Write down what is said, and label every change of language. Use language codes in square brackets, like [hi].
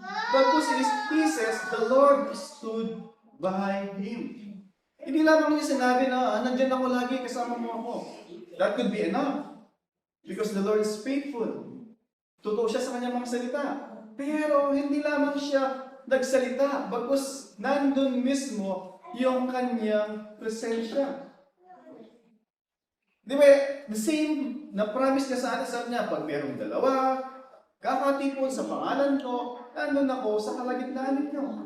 [en] But he says, the Lord stood by him. [tl] Hindi lamang niya sinabi na, nandyan ako lagi, kasama mo ako. [en] That could be enough. Because the Lord is faithful. [tl] Totoo siya sa kanyang mga salita. Pero hindi lamang siya nagsalita, bagkus nandun mismo yung kanyang presensya. Di ba, the same na promise niya sa atin, sabi niya, pag merong dalawa, kakatipon sa pangalan ko, nandun ako sa kalagitnaan ninyo.